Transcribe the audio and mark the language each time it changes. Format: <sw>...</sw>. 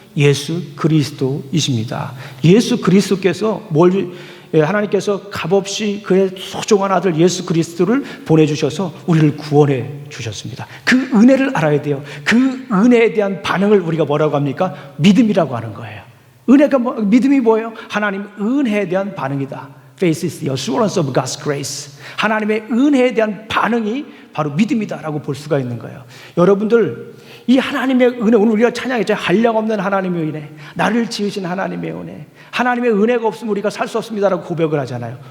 <ko>예수 그리스도이십니다. 예수 그리스도께서 하나님께서 값없이 그의 소중한 아들 예수 그리스도를 보내주셔서 우리를 구원해 주셨습니다. 그 은혜를 알아야 돼요. 그 은혜에 대한 반응을 우리가 뭐라고 합니까? 믿음이라고 하는 거예요. 믿음이 뭐예요? 하나님 은혜에 대한 반응이다.</ko> <en>Faith is the assurance of God's grace.</en> <ko>하나님의 은혜에 대한 반응이 바로 믿음이다라고 볼 수가 있는 거예요. 여러분들, 이 하나님의 은혜, 오늘 우리가 찬양했죠. 한량없는 하나님의 은혜, 나를 지으신 하나님의 은혜, 하나님의 은혜가 없으면 우리가 살 수 없습니다라고 고백을 하잖아요.</ko>